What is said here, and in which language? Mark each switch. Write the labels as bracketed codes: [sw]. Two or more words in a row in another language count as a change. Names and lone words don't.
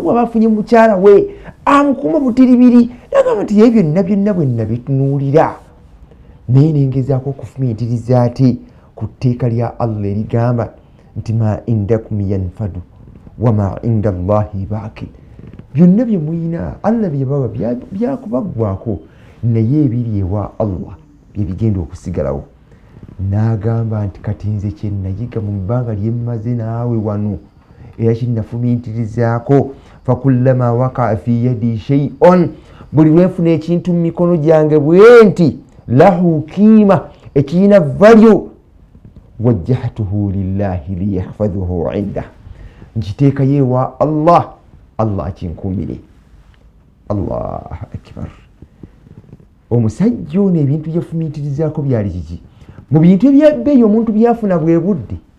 [lg] bw'aba afunye mukyala we amukuuma butiribiri nagamba nti ye byonna bwe nabitunuulira naye nengezaako okufumiitiriza ati ku tteeka lya allah erigamba nti ma [ar] عندكم ينفد وما عند الله باق [lg] byonna bye muyina allah byebawa byakubaggwako naye ebiri ewa allah byebigenda okusigalawo n'agamba nti kati nze kyenayiga mu bbanga lyemmaze naawe wano era kinnafumiitirizaako [ar] فكلما وقع في يدي شيء [lg] buli lwenfuna ekintu mu mikono gyange bwe nti [ar] له قيمة [lg] ekirina value [ar] وجهته لله ليحفظه عنده [lg] nkiteekayo ewa allah akinkuumire [ar] الله أكبر [lg] omusajja ono ebintu byefumiitirizaako byali kiki mu bintu ebyabbeeyi omuntu byafuna bwe budde